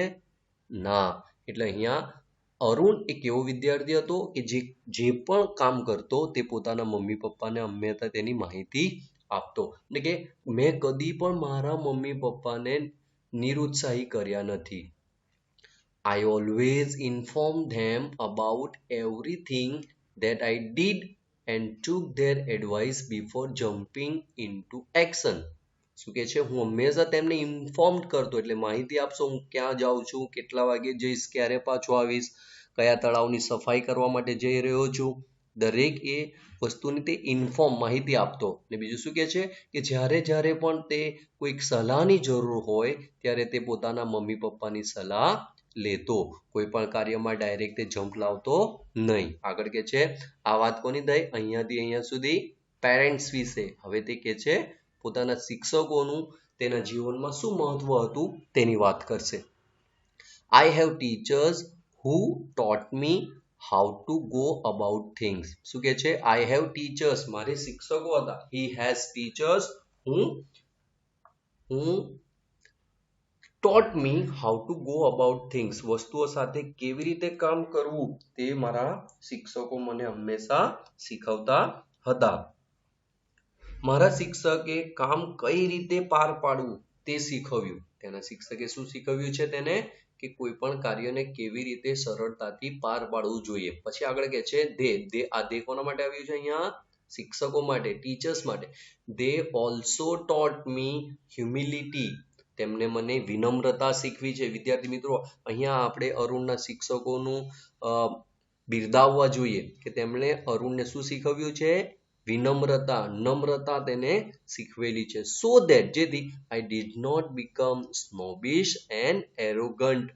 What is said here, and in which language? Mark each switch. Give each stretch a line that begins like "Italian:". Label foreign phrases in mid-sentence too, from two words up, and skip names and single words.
Gujarati: ના. એટલે અહીંયા અરુણ એક એવો વિદ્યાર્થી હતો કે જે પણ કામ કરતો તે પોતાના મમ્મી પપ્પાને હંમેશા તેની માહિતી આપતો. એટલે કે મેં કદી પણ મારા મમ્મી પપ્પાને નિરુત્સાહી કર્યા નથી.
English: I always inform them about everything that I did and took their advice before jumping into action.
Gujarati: શું કે છે, હું હંમેશા તેમને ઇન્ફોર્મ કરતો, એટલે માહિતી આપશો હું ક્યાં જાઉં છું, કેટલા વાગે જઈશ, ક્યારે પાછો આવીશ, કયા તળાવની સફાઈ કરવા માટે જઈ રહ્યો છું, દરેક એ વસ્તુની તે ઇન્ફોર્મ માહિતી આપતો. ને બીજું શું કે છે કે જ્યારે જ્યારે પણ તે કોઈક સલાહની જરૂર હોય ત્યારે તે પોતાના મમ્મી પપ્પાની સલાહ લેતો. કોઈ પણ કાર્યમાં ડાયરેક્ટ તે જમ્પ લાવતો નહીં. આગળ કે છે આ વાત કોની થઈ, અહીંયાથી અહીંયા સુધી પેરેન્ટ્સ વિશે. હવે તે કે છે પોતાના શિક્ષકોનું તેના જીવનમાં શું મહત્વ હતું તેની વાત કરશે.
English: I have teachers who taught me how to go about things.
Gujarati: શું કે છે,
English: I have teachers,
Gujarati: મારે શિક્ષકો હતા.
English: He has teachers who taught me how to go about things.
Gujarati: વસ્તુઓ સાથે કેવી રીતે કામ કરવું તે મારા શિક્ષકો મને હંમેશા શીખવતા હતા. મારા શિક્ષકે કામ કઈ રીતે પાર પાડવું તે શીખવ્યું. તેના શિક્ષકે શું શીખવ્યું છે તેને, કે કોઈ પણ કાર્યને કેવી રીતે સરળતાથી પાર પાડવું જોઈએ. પછી આગળ કે છે આ દે કોના માટે આવ્યું છે અહીંયા, શિક્ષકો માટે, ટીચર્સ માટે.
English: They also taught me humility.
Gujarati: તેમને મને વિનમ્રતા શીખવી છે. વિદ્યાર્થી મિત્રો, અહીંયા આપણે અરુણના શિક્ષકોનું બિરદાવવા જોઈએ કે તેમણે અરુણને શું શીખવ્યું છે, વિનમ્રતા, નમ્રતા તેને શીખવેલી છે.
English: so that, જેથી I did not become snobbish and arrogant.